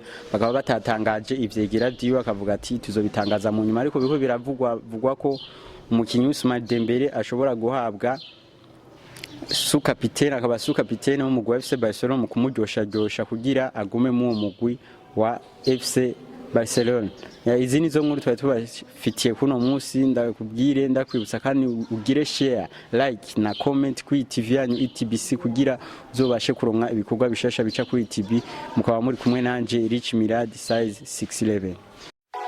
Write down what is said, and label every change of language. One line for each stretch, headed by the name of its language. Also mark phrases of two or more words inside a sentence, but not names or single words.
Rundi: Bakaba batatangaje ivyegira vyiwe akavuga ati tuzobitangaza mu nyuma, ariko biko biravugwa ko umukinyi Ousmane Dembele ashobora guhabwa kapitene akaba kapitene wo mugwi wa FC Barcelona mu kumuryosha kugira agume mu mugwi wa FC Barcelona. Izi nizo nkuru twari tubafitiye kuno munsi. Ndakubwire ndakwibutsa kandi ugire
English: share, like
Rundi: na comment kuri TV yanyu ETBC kugira uzobashe kuronka ibikorwa bishasha bica kuri TV. Mukaba muri kumwe nanje Rich Mirad size 611.